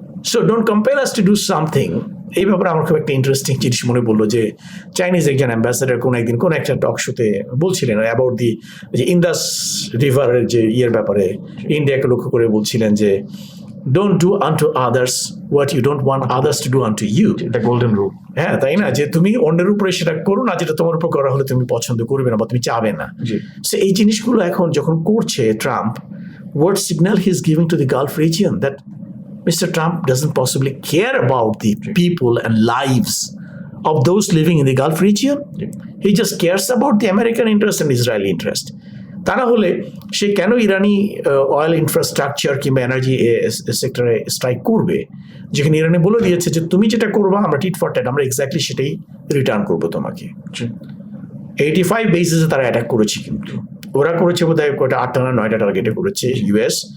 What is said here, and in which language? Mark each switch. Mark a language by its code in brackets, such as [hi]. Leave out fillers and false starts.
[en] So don't compel us to do something. [bn] এই ব্যাপারে আমার খুব একটা ইন্টারেস্টিং জিনিস মনে পড়লো যে চাইনিজ একজন অ্যাম্বাসাডার কোনো একদিন কোনো একটা টক শোতে বলছিলেন অ্যাবাউট দি যে ইন্দাস রিভারের যে ইয়ের ব্যাপারে, ইন্ডিয়াকে লক্ষ্য করে বলছিলেন যে [en] Don't do unto others what you don't want others to do unto you. The golden rule. [bn] হ্যাঁ, তাই না? যে তুমি অন্যের উপরে সেটা করো না যেটা তোমার উপর করা হলে তুমি পছন্দ করবে না বা তুমি চাবে না। সো এই জিনিসগুলো এখন যখন করছে Trump, [en] what signal he's giving to the Gulf region that Mr. Trump doesn't possibly care about the people and lives of those living in the Gulf region. He just cares about the American interest and Israeli interest. [bn] তা না হলে সে কেন ইরানি oil infrastructure কিংবা energy সেক্টরে strike করবে, যেখানে ইরানি বলে দিয়েছে যে তুমি যেটা করবা আমরা টিট ফর ট্যাট, আমরা এক্স্যাক্টলি সেটাই রিটার্ন করবো তোমাকে। 85 বেসিসে তারা অ্যাটাক করেছে, কিন্তু ওরা করেছে বোধ হয় কয়টা 8টা না 9টা টার্গেটে করেছে ইউএস।